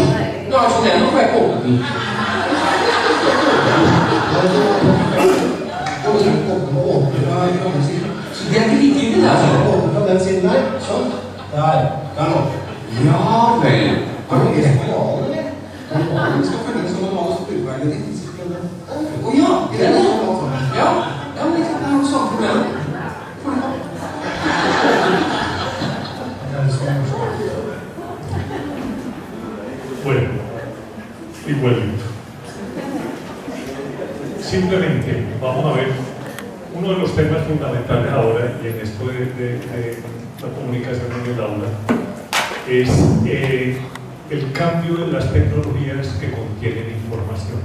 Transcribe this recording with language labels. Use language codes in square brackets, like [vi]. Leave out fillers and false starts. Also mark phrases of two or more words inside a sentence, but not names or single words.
[no] Nå er det sånn igjen, nå får jeg ikke åpnet den. Så det er ikke likegyldig, det er åpnet fra den siden der. Sånn. Der nå. Ja vel. Har du ikke manualen, eller? Manualen skal følge den som manualen som utveiler ditt. Åja, det er det. Ja, men ikke sant, det er noe samme problem. [es] Bueno, igualito. Simplemente vamos a ver uno de los temas fundamentales ahora y en esto de la comunicación en el aula es el cambio de las tecnologías que contienen información.